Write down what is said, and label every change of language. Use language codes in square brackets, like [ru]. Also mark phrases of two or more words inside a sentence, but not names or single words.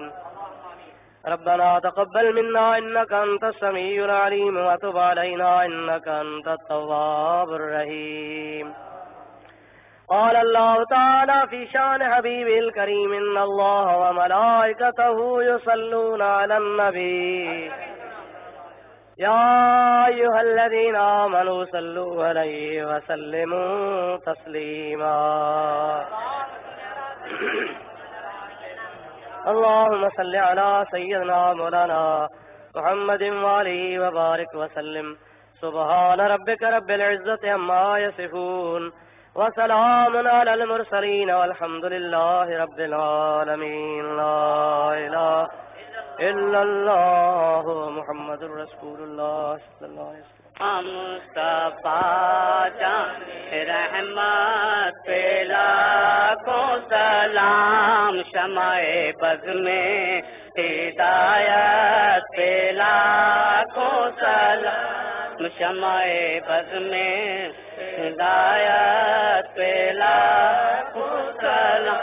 [ar] ربنا تقبل منا إنك أنت السميع العليم وتب علينا إنك أنت التواب الرحيم. قال الله تعالى في شأن حبيبه الكريم إن الله وملائكته يصلون على النبي يا أيها الذين آمنوا صلوا عليه وسلموا تسليما. اللهم صل على سيدنا مولانا محمد وآله وبارك وسلم. سبحان ربك رب العزة عما يصفون وسلام على المرسلين والحمد لله رب العالمين. لا إله إلا الله محمد رسول الله صلى الله عليه وسلم. [ur] مصطفیٰ جان رحمت پہ لاکھوں سلام، شمع بزم ہدایت پہ لاکھوں سلام، شمع بزم ہدایت پہ لاکھوں سلام.